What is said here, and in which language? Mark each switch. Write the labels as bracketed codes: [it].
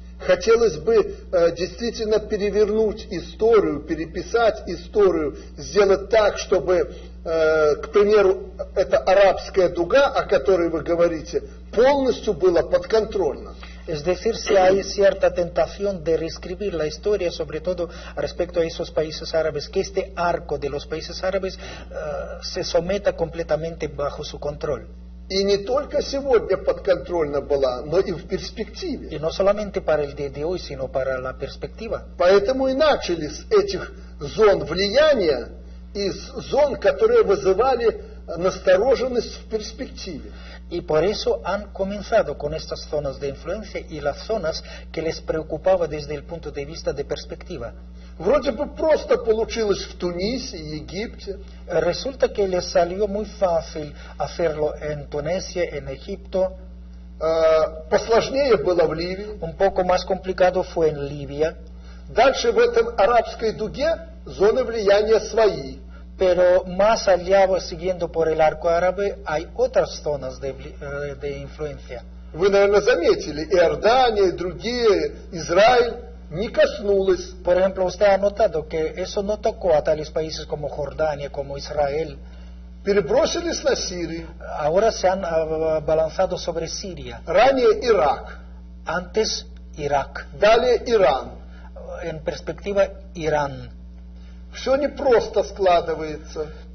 [ru] хотелось бы действительно перевернуть историю, переписать историю, сделать так, чтобы, к примеру, эта арабская дуга, о которой вы говорите, полностью была подконтрольна. [es] Es decir, si hay cierta tentación de reescribir la historia, sobre todo respecto a esos países árabes, que este arco de los países árabes se someta completamente bajo su control. [ru] И не только сегодня подконтрольна была, но и в перспективе. [es] Y no solamente para el día de hoy, sino para la perspectiva. [ru] Поэтому и начали с этих зон влияния, из зон, которые вызывали настороженность в перспективе. [es] Y por eso han comenzado con estas zonas de influencia y las zonas que les preocupaba desde el punto de vista de perspectiva. [ru] Вроде бы просто получилось в Тунисе и Египте. [es] Resulta que les salió muy fácil hacerlo en Tunisia, en Egipto. [ru] Посложнее было в Ливии. [es] Un poco más complicado fue en Libia. [ru] Дальше в этом арабской дуге зоны влияния свои. [es] Pero más allá, siguiendo por el arco árabe, hay otras zonas de influencia. [ru] Вы, наверное, заметили, Иордания и другие, Израиль не коснулось. [es] Por ejemplo, usted ha notado que eso no tocó a tales países como Jordania, como Israel. [ru] Перебросились на Сирию. [es] Ahora se han balanzado sobre Siria. [ru] Ранее Ирак. [es] Antes Irak. [ru] Далее Иран. [es] En perspectiva, Irán. [ru] Все непросто складывается.